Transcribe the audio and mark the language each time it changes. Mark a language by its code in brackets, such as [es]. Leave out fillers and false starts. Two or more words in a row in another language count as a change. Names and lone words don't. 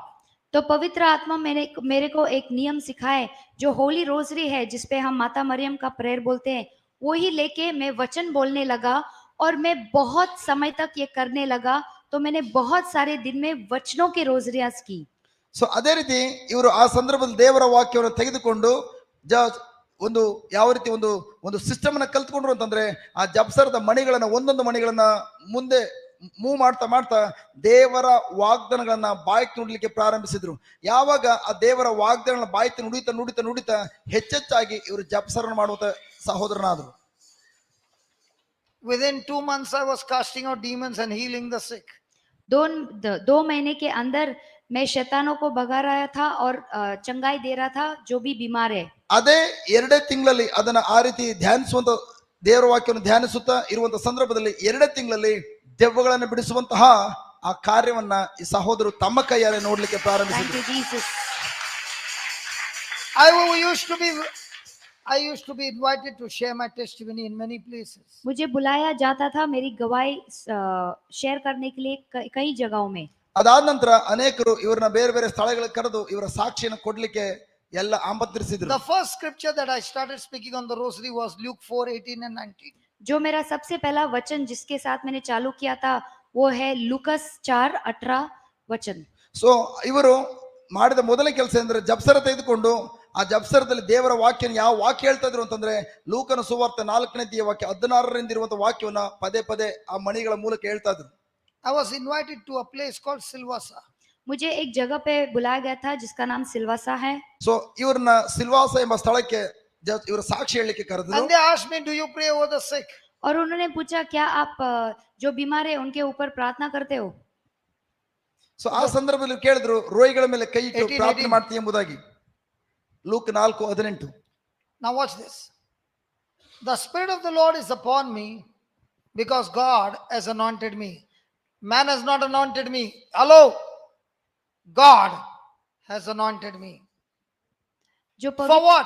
[hi] तो पवित्र आत्मा मेरे को एक नियम सिखाए जो [en] Holy Rosary [hi] है जिसपे हम माता मरियम का प्रेयर बोलते हैं, वो ही लेके मैं वचन बोलने लगा और मैं बहुत समय तक ये करने लगा. तो मैंने बहुत सारे दिन में वचनों की रोजरियास की. [kn] ಸೊ ಅದೇ ರೀತಿ ಇವರು ಆ ಸಂದರ್ಭದಲ್ಲಿ ದೇವರ ವಾಕ್ಯವನ್ನು ತೆಗೆದುಕೊಂಡು ಒಂದು ಯಾವ ರೀತಿ ಒಂದು ಸಿಸ್ಟಮ್ ಅನ್ನ ಕಲ್ತ್ಕೊಂಡ್ರು ಅಂತಂದ್ರೆ ಆ ಜಪ್ಸರದ ಮಣಿಗಳನ್ನ ಒಂದೊಂದು ಮಣಿಗಳನ್ನ ಮುಂದೆ ಮೂವ್ ಮಾಡ್ತಾ ದೇವರ ವಾಗ್ದಾನಗಳನ್ನ ಬಾಯ್ಕ್ ನುಡ್ಲಿಕ್ಕೆ ಪ್ರಾರಂಭಿಸಿದ್ರು. ಯಾವಾಗ ಆ ದೇವರ ವಾಗ್ದಾನಗಳನ್ನ ಬಾಯ್ತಿ ನುಡಿತಾ ಹೆಚ್ಚೆಚ್ಚಾಗಿ ಇವರು ಜಪ್ಸರನ್ನು ಮಾಡುವಂತ ಸಹೋದರನಾದ್ರು. [en] Within 2 months I was casting out demons and healing the sick. [hi] 2 महीने के अंदर मैं शैतानों को भगा रहा था और चंगाई दे रहा था जो भी बीमार है. [kn] ಅದೇ 2 ತಿಂಗಳಲ್ಲಿ ಅದನ್ನ ಆ ರೀತಿ ಧ್ಯಾನಿಸುವಂತ ದೇವರ ವಾಕ್ಯವನ್ನು ಧ್ಯಾನಿಸುತ್ತಾ ಇರುವಂತ ಸಂದರ್ಭದಲ್ಲಿ 2 ತಿಂಗಳಲ್ಲಿ ದೆವ್ವಗಳನ್ನು ಬಿಡಿಸುವಂತಹ ಆ ಕಾರ್ಯವನ್ನ ಈ ಸಹೋದರರು ತಮ್ಮ ಕೈಯಾರೆ ನೋಡ್ಲಿಕ್ಕೆ ಪ್ರಾರಂಭಿಸಿದರು. [en] I used to be invited to share my testimony in many places. [hi] मुझे बुलाया जाता था मेरी गवाही शेयर करने के लिए कई जगहों में. [kn] ಅದಾದ ನಂತರ ಅನೇಕರು ಇವರನ್ನ ಬೇರೆ ಬೇರೆ ಸ್ಥಳಗಳಿಗೆ ಕರೆದು ಇವರ ಸಾಕ್ಷಿಯನ್ನು ಕೊಡ್ಲಿಕ್ಕೆ ಎಲ್ಲ ಆಮಂತ್ರಿಸಿದ್ರು. [en] The first scripture that I started speaking on the rosary was Luke 4:18 and 19. [hi] जो मेरा सबसे पहला वचन जिसके साथ मैंने चालू किया था वो है लूकस 4:18 वचन. [kn] ಸೊ ಇವರು ಮಾಡಿದ ಮೊದಲ ಕೆಲಸ ಅಂದ್ರೆ ಜಪ್ಸರ ತೆಗೆದುಕೊಂಡು ಆ ಜಪ್ಸರದಲ್ಲಿ ದೇವರ ವಾಕ್ಯ ಯಾವ ವಾಕ್ಯ ಹೇಳ್ತಾ ಇದ್ರು ಅಂತಂದ್ರೆ ಲೂಕನ ಸುವಾರ್ತೆ 4ನೇ ಅಧ್ಯಾಯ ವಾಕ್ಯ 16ರಿಂದ ಇರುವಂತಹ ವಾಕ್ಯವನ್ನ ಪದೇ ಆ ಮಣಿಗಳ ಮೂಲಕ ಹೇಳ್ತಾ ಇದ್ರು. [en] I was invited to a place called Silvassa. [hi] मुझे एक जगह पे बुलाया गया था जिसका नाम सिलवासा है. [kn] ಸೊ ಇವ್ರನ್ನ ಸಿಲ್ವಾಸ ಎಂಬ ಸ್ಥಳಕ್ಕೆ ಇವರ ಸಾಕ್ಷಿ ಹೇಳಲಿಕ್ಕೆ ಕರೆದ್ರು. [en] And they asked me, do you pray over the sick? [hi] और उन्होंने पूछा क्या आप जो बीमार है उनके ऊपर प्रार्थना करते हो? [kn] ಸೊ ಆ ಸಂದರ್ಭದಲ್ಲಿ ಕೇಳಿದ್ರು ರೋಗಿಗಳ ಮೇಲೆ ಕೈ ಇಟ್ಟು ಪ್ರಾರ್ಥನೆ ಮಾಡ್ತೀವಿ ಎಂಬುದಾಗಿ. ಲೂಕ್ 4:18. [en] Now watch this. The Spirit of the Lord is upon me because God has anointed me. Man has not anointed me. Hello. God has anointed me. For what?